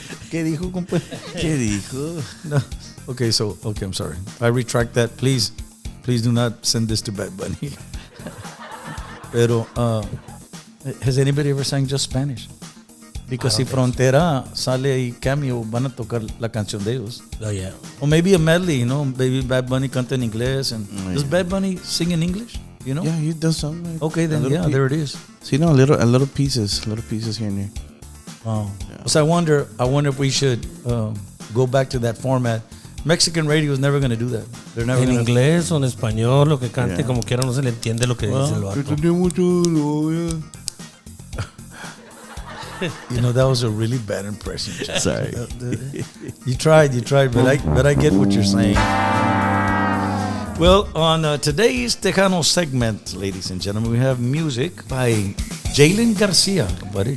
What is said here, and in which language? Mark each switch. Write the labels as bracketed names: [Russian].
[Spanish] ¿Qué dijo, compa? ¿Qué dijo? [English] No. Okay, I'm sorry. I retract that. Please do not send this to Bad Bunny. Pero, has anybody ever sang just Spanish? Because [Spanish] si Frontera sale y Cameo, van a tocar la canción de ellos. [English] Oh, yeah. Or maybe a medley, you know, maybe Bad Bunny [Spanish] canta en inglés. [English] And does Bad Bunny sing in English? You know? Yeah, he does something. Like Okay, then yeah, there it is. So, a little pieces here and there. Oh. Yeah. So I wonder if we should go back to that format. Mexican radio is never going to do that. They're never [Spanish] En [English] gonna, [Spanish] inglés o en español, lo que cante, [English] Yeah. [Spanish] como quiera, no se le entiende lo que dice el vato. [English] You know, that was a really bad impression. Sorry. You tried, but I get what you're saying. Well, on today's Tejano segment, ladies and gentlemen, we have music by Jaylinn Garcia, buddy.